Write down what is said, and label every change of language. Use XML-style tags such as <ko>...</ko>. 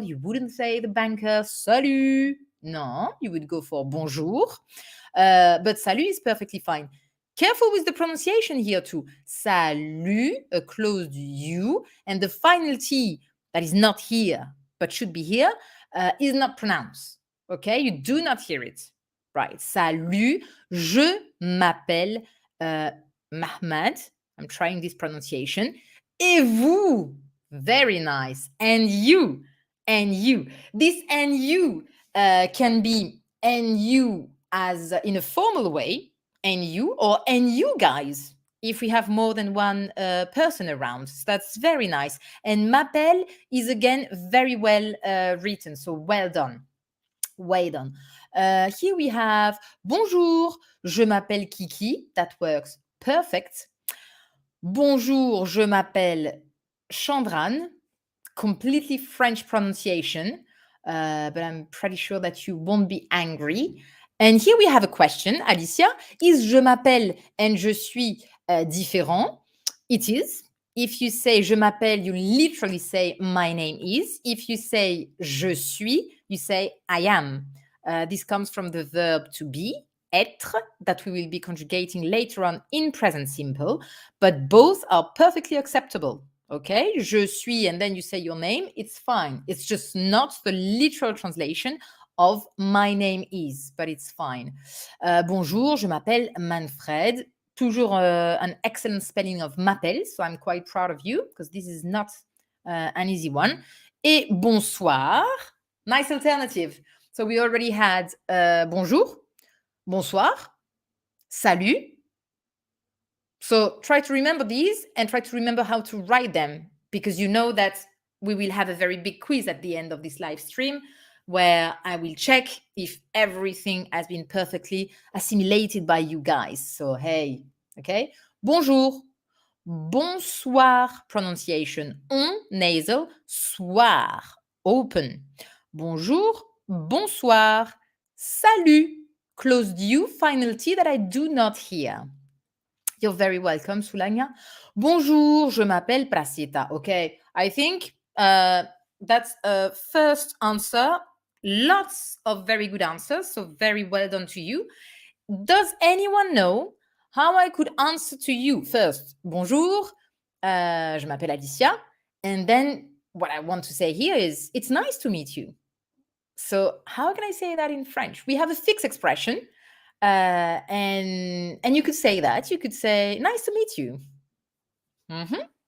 <en>You wouldn't say the banker, salut. No, you would go for bonjour. But salut is perfectly fine. Careful with the pronunciation here too. Salut, a closed U, and the final T that is not here but should be here is not pronounced. Okay, you do not hear it. Right.</en> <fr>Salut, je m'appelle Mahmoud.</fr> <en>I'm trying this pronunciation.</en> <fr>Et vous,</fr> <en>very nice. And you, This and you can be and you as in a formal way. And you, or and you guys, if we have more than one person around. So that's very nice. And m'appelle is again very well written. So well done. Well done. Here we have</en> <fr>bonjour, je m'appelle Kiki.</fr> <en>That works perfect.</en> <fr>Bonjour, je m'appelle Chandran.</fr> <en>Completely French pronunciation, but I'm pretty sure that you won't be angry. And here we have a question, Alicia.</en> <fr>Is je m'appelle and je suis différent?</fr> <en>It is. If you say</en> <fr>je m'appelle,</fr> <en>you literally say my name is. If you say</en> <fr>je suis,</fr> <en>you say I am. This comes from the verb to be. être that we will be conjugating later on in present simple, but both are perfectly acceptable. Okay,</en> <fr>je suis,</fr> <en>and then you say your name, it's fine. It's just not the literal translation of my name is, but it's fine.</en> <fr>Bonjour, je m'appelle Manfred.</fr> <en>Toujours an excellent spelling of m'appelle, so I'm quite proud of you because this is not an easy one.</en> <fr>Et bonsoir,</fr> <en>nice alternative. So we already had bonjour, bonsoir, salut. So try to remember these and try to remember how to write them, because you know that we will have a very big quiz at the end of this live stream where I will check if everything has been perfectly assimilated by you guys. So, hey, okay? Bonjour, bonsoir, pronunciation, on, nasal, soir, open. Bonjour, bonsoir, salut, closed U, final T that I do not hear. You're very welcome, Sulanya.</en> <fr>Bonjour, je m'appelle Prasieta.</fr> <en>Okay, I think that's a first answer. Lots of very good answers, so very well done to you. Does anyone know how I could answer to you?</en> <fr>First, bonjour, je m'appelle Alicia.</fr> <en>And then what I want to say here is, it's nice to meet you. So how can I say that in French? We have a fixed expression. And you could say that. You could say, nice to meet you. Mm-hmm.</en>